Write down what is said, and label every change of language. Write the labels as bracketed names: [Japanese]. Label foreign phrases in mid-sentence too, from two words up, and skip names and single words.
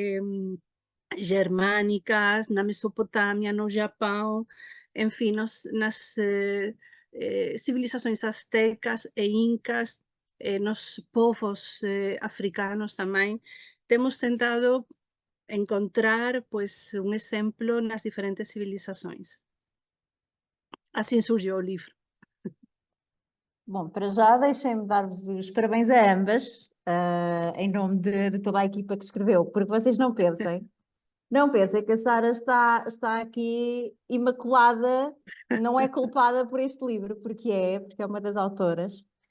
[Galician] germánicas, na Mesopotamia, no Japón, en fin, nas civilizações aztecas e incas, nos povos africanos tamén, temos tentado encontrar pues un exemplo nas diferentes civilizações. [Portuguese] Assim surgiu o livro. Bom, para já deixem-me dar-vos os parabéns a ambas, em nome de toda a equipa que escreveu, porque vocês não pensem que a Sara está aqui imaculada, não é culpada por este livro, porque é uma das autoras.